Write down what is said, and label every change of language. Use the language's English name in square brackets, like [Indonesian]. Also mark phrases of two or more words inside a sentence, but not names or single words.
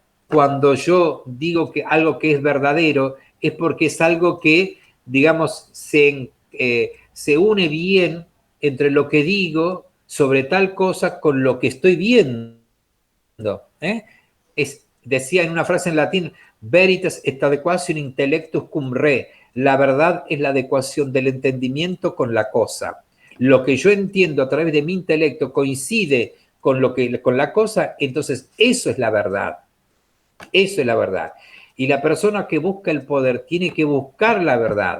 [Spanish] Cuando yo digo que algo que es verdadero, es porque es algo que, digamos, se une bien entre lo que digo sobre tal cosa con lo que estoy viendo. Decía en una frase en latín, [Latin] veritas est adequatio intellectus cum re. [Spanish] La verdad es la adecuación del entendimiento con la cosa. Lo que yo entiendo a través de mi intelecto coincide con la cosa, entonces eso es la verdad. Eso es la verdad. Y la persona que busca el poder tiene que buscar la verdad.